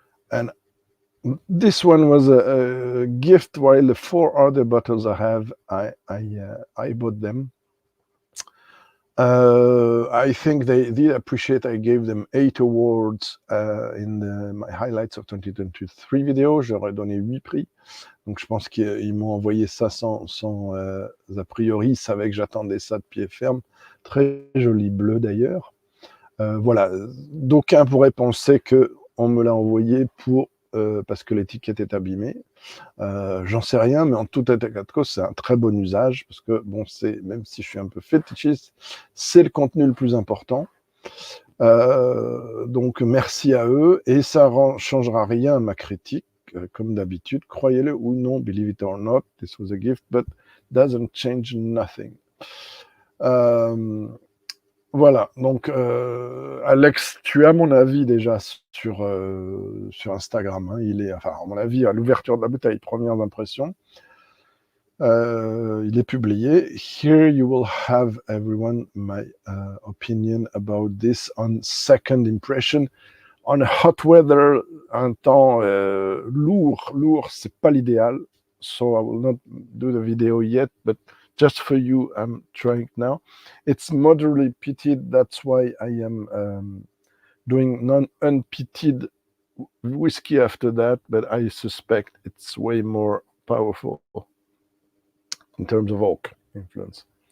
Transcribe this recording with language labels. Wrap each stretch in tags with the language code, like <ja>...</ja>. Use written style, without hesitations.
<en>And this one was a gift, while the 4 other bottles I have, I bought them. I think they did appreciate. I gave them 8 awards in my highlights of 2023 vidéo.</en> <fr>Je leur ai donné 8 prix. Donc je pense qu'ils m'ont envoyé ça sans a priori. Ils savaient que j'attendais ça de pied ferme. Très joli bleu d'ailleurs. Voilà. D'aucuns pourraient penser qu'on me l'a envoyé parce que l'étiquette est abîmée. J'en sais rien, mais en tout état de cause, c'est un très bon usage, parce que, bon, même si je suis un peu fétichiste, c'est le contenu le plus important. Donc, merci à eux, et ça ne changera rien à ma critique, comme d'habitude. Croyez-le ou non,</fr> <en>believe it or not, this was a gift, but doesn't change nothing.</en> <fr>Voilà, donc Alex, tu as mon avis déjà sur Instagram, hein. Il est, enfin, à mon avis, à l'ouverture de la bouteille, premières impressions. Il est publié.</fr> <en>Here you will have, everyone, my opinion about this on second impression. On hot weather,</en> <fr>un temps lourd, c'est pas l'idéal.</fr> <en>So I will not do the video yet, but just for you, I'm trying now. It's moderately peated, that's why I am doing non-unpeated whiskey after that, but I suspect it's way more powerful in terms of oak influence.</en>